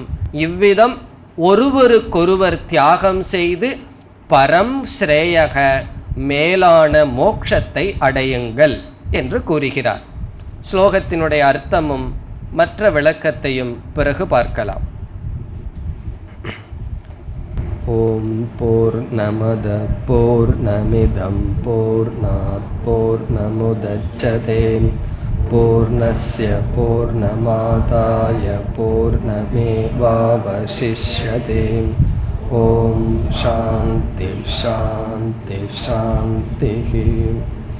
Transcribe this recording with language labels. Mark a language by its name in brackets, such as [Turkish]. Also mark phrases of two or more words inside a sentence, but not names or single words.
[Tamil] இவ்விதம் ஒருவருக்கொருவர் தியாகம் செய்து [Sanskrit] परम् श्रेयक [Tamil] மேலான மோட்சத்தை அடையுங்கள் என்று கூறுகிறார். ஸ்லோகத்தினுடைய அர்த்தமும் மற்ற விளக்கத்தையும் பிறகு பார்க்கலாம். [Sanskrit] ॐ पूर्णमद पूर्णमिदं पूर्णात् पूर्णमुदच्यते पूर्णस्य पूर्णमादाय पूर्णमेवावशिष्यते. ॐ शान्ति शान्ति शान्ति.